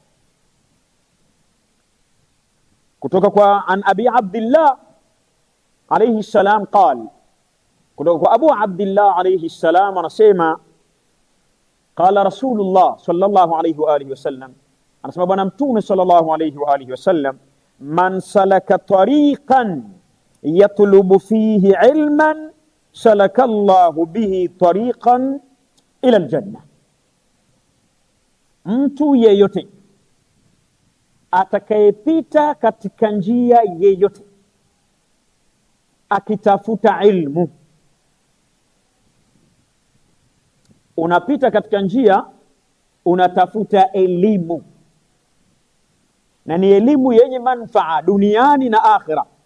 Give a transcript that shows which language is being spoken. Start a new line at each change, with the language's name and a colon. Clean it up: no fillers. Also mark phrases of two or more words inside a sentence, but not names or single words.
Swahili: Kutoka kwa
Arabic: عن أبي عبد الله عليه السلام قال,
Swahili: kutoka kwa Abu Abdillah
Arabic: عليه السلام anasema, قال رسول الله صلى الله عليه وآله وسلم,
Swahili: anasema bwana mtume
Arabic: صلى الله عليه وآله وسلم, من سلك طريقا يطلب فيه علما سلك الله به طريقا إلى الجنة.
Swahili: Mtu yeyote atakayepita katika njia yeyote akitafuta ilmu, unapita katika njia unatafuta elimu, na ni elimu yenye manufaa duniani na akhira.